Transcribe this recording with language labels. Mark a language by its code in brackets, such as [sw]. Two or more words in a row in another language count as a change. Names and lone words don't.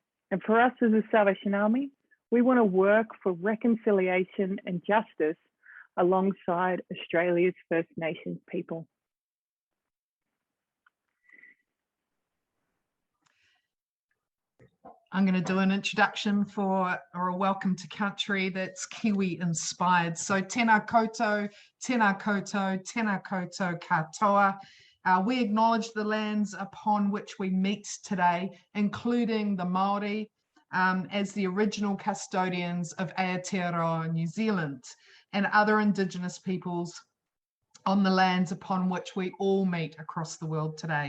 [en] And for us as a Salvation Army, we want to work for reconciliation and justice alongside Australia's First Nations people. I'm going to do an introduction or a welcome to country that's Kiwi inspired. [mi] So tēnā koutou, tēnā koutou, tēnā koutou katoa. [en] We acknowledge the lands upon which we meet today, including the Māori, as the original custodians of Aotearoa, New Zealand, and other Indigenous peoples on the lands upon which we all meet across the world today.